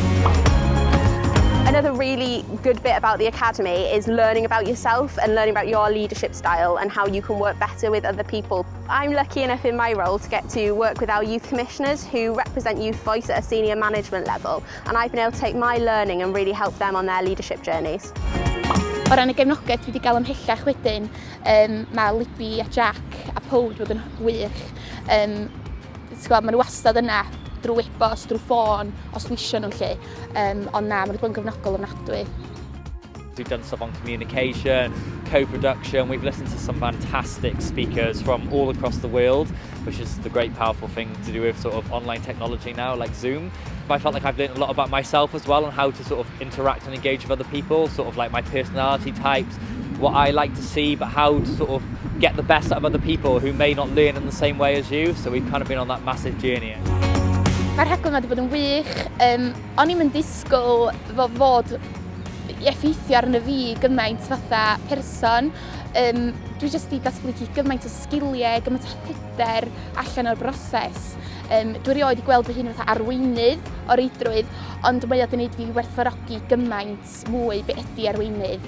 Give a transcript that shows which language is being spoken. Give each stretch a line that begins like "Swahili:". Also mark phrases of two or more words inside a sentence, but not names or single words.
English: Another really good bit about the Academy is learning about yourself and learning about your leadership style and how you can work better with other people. I'm lucky enough in my role to get to work with our youth commissioners who represent youth voice at a senior management level, and I've been able to take my learning and really help them on their leadership journeys.
Welsh: O ran y gefnogaeth dwi wedi gael ymhellach wedyn, mae Libby a Jack a Powd wedi bod yn wych. Maen nhw wastad yna drwy e-bost, drwy ffôn, os dwi isio nhw'n lle. Ond na, maen nhw wedi bod yn gefnogol ofnadwy.
English: We've done stuff on communication, co-production. We've listened to some fantastic speakers from all across the world, which is the great powerful thing to do with sort of online technology now, like Zoom. But I felt like I've learned a lot about myself as well and how to sort of interact and engage with other people, sort of like my personality types, what I like to see, but how to sort of get the best out of other people who may not learn in the same way as you. So we've kind of been on that massive journey.
Welsh: Mae'r rhaglen wedi bod yn wych. O'n i'm yn disgwyl fod effeithio arno fi gymaint fatha person. Dwi jyst wedi datblygu gymaint o sgiliau, gymaint o hyder allan o'r broses. Dwi rioed wedi gweld fy hun fatha arweinydd o reidrwydd, ond mae o wedi gwneud fi werthfawrogi gymaint mwy be ydy arweinydd.